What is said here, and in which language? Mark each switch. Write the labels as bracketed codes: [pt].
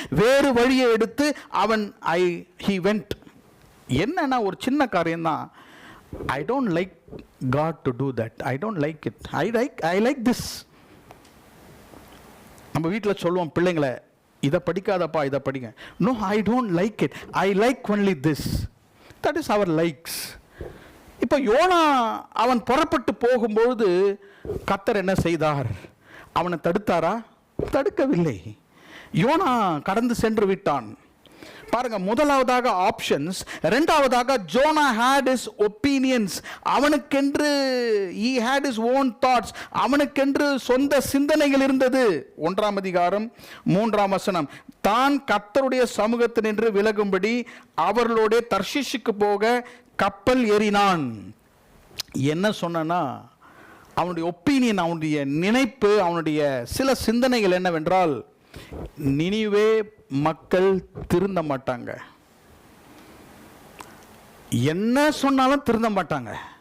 [ta] வேறு வழியை எடுத்து அவன் [en] he went. [ta] என்னன்னா ஒரு சின்ன காரியம் தான். [en] I don't like God to do that. I don't like it. I like this. [ta] நம்ம வீட்டில் சொல்லுவோம் பிள்ளைங்களை, இதை படிக்காதப்பா, இதை படிங்க. [en] No, I don't like it. I like only this. That is our likes. [ta] இப்போ யோனா அவன் புறப்பட்டு போகும்பொழுது கர்த்தர் என்ன செய்தார்? அவனை தடுத்தாரா? தடுக்கவில்லை. யோனா கடந்து சென்று விட்டான். பாருங்க, முதலாவதாக ஆப்ஷன்ஸ், இரண்டாவதாக ஜோனா [en] had his opinions. [ta] அவனுக்கென்று [en] he had his own thoughts. [ta] அவனுக்கென்று சொந்த சிந்தனைகள் இருந்தது. 1ஆம் அதிகாரம் 3ஆம் வசனம், தான் கர்த்தருடைய சமூகத்தினின்று விலகும்படி அவர்களோட தர்ஷீஷுக்கு போக கப்பல் ஏறினான். என்ன சொன்னா, அவனுடைய ஒப்பீனியன், அவனுடைய நினைப்பு, அவனுடைய சில சிந்தனைகள் என்னவென்றால், நினிவே மக்கள் திருந்த மாட்டாங்க, என்ன சொன்னாலும் திருந்த மாட்டாங்க.